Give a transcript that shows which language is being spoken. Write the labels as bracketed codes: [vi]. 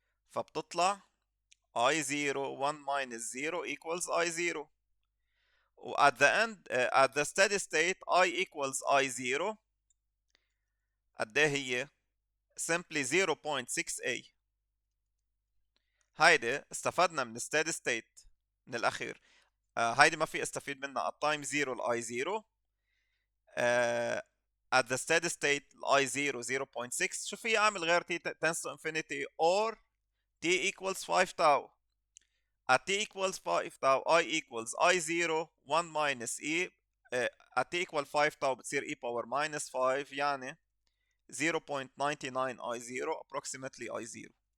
[ar] فبتطلع [en] I0 1 minus 0 equals I0. at the end at the steady state I equals I0 [ar] قد ايه هي؟ [en] simply 0.6a. [ar] هيدي استفدنا من steady state من الاخير. هيدي ما في استفيد منها [en] at time 0 [ar] ال I0 [en] at the steady state [ar] ال I0 0.6. شو في اعمل غير [en] t tends to infinity or t equals 5 tau. at t equals 5 tau I equals I0 1 minus e at t equal 5 tau [ar] بتصير [en] e power minus 5 [ar] يعني [en] 0.99 I0 approximately I0.